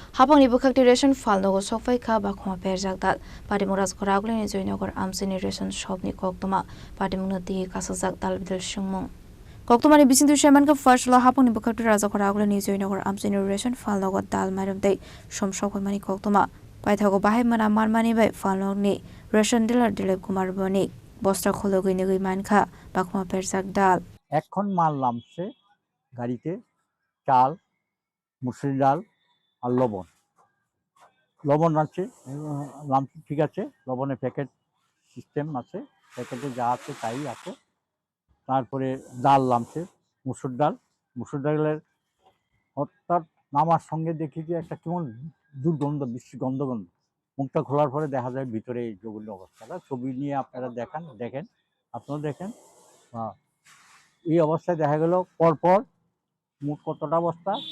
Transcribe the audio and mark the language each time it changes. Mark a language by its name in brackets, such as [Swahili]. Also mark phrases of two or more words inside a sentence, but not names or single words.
[Kok Borok] Hapangni bukhakti ration falnogo sokfai kha bakhuma perjak dal Patimuras Koraguleni Joynogor Amsini ration shopni koktuma Patimunati kasajak dal bidal shungmung Koktumani bisintu shaman ka first lo hapangni bukhakti raja Koraguleni Joynogor Amsini ration falnogo dal marimdei somshok mani koktuma Paithago bahai mana marmani bai falnogni ration dealer Dilip Kumar Bonik [Bangla] বস্ত্র খোলগই নিগই মানখা বাকমা পেরজাক ডাল এখন মাল নামছে গাড়িতে চাল মুসুর ডাল আর লবণ আছে নামছে ঠিক আছে লবণের প্যাকেট সিস্টেম আছে প্যাকেটে যা আছে তাই আছে তারপরে ডাল নামছে মুসুর ডালের অর্থাৎ নামার সঙ্গে দেখি যে একটা কেমন দুর্গন্ধ বিশ্রী গন্ধ মুখটা খোলার পরে দেখা যায় ভিতরে এই জঘন্য অবস্থাটা ছবি নিয়ে আপনারা দেখেন আপনারা দেখেন এই অবস্থায় দেখা গেল পরপর মোট কতটা বস্তা